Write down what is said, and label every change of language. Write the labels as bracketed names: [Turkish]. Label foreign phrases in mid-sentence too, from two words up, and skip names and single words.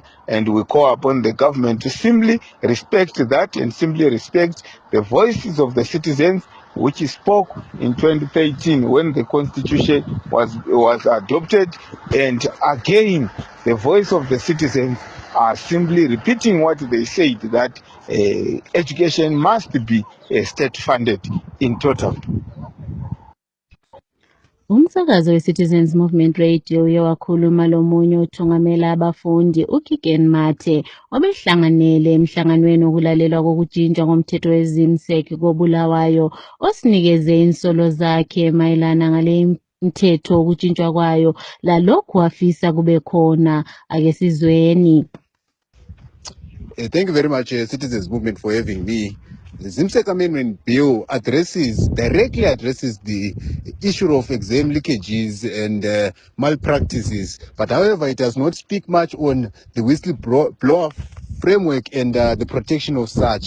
[English] And we call upon the government to simply respect that and simply respect the voices of the citizens, which spoke in 2013 when the constitution was adopted. And again, the voice of the citizens are simply repeating what they said, that education must be state funded in total. [North Ndebele] Umsakazo we-Citizens Movement Radio uye wakhuluma lomunye othungamela abafundi uKigen Mathe obehlanganele emhlanganweni wokulalelwa kokujinjwa ngomthetho wezimsek koBulawayo osinikeze insolo zakhe mayelana ngale mthetho wokujinjwa kwayo lalokhu afisa kube khona. Ake sizweni. [English] Thank you very much, Citizens Movement, for having me. The ZIMSEC Amendment Bill directly addresses the issue of exam leakages and malpractices. But however, it does not speak much on the whistleblower framework and the protection of such.